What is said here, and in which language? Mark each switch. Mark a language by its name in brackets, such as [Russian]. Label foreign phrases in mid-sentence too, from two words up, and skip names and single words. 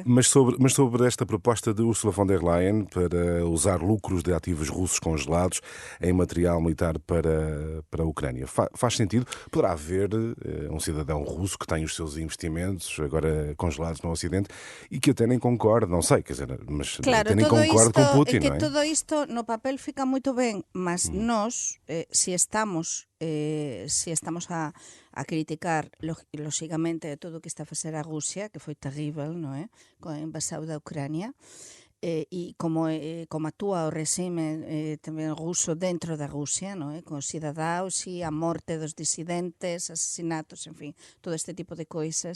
[Portuguese] Mas sobre esta proposta de Ursula von der Leyen para usar lucros de ativos russos congelados em material militar para a Ucrânia, faz sentido? Poderá haver um cidadão russo que tem os seus investimentos agora congelados no Ocidente e que até nem concorda, não sei, quer dizer, mas claro, até nem concorda com Putin, que não é? [Galician] todo isto no papel fica muito ben, mas nós, se estamos a criticar lógicamente todo o que está a facer a Rusia, que foi terrível, non é? Con a invasão da Ucrania, e como actúa o regime tamén ruso dentro da Rusia, non é? Con os cidadaos e a morte dos disidentes, asesinatos, en fin, todo este tipo de coisas.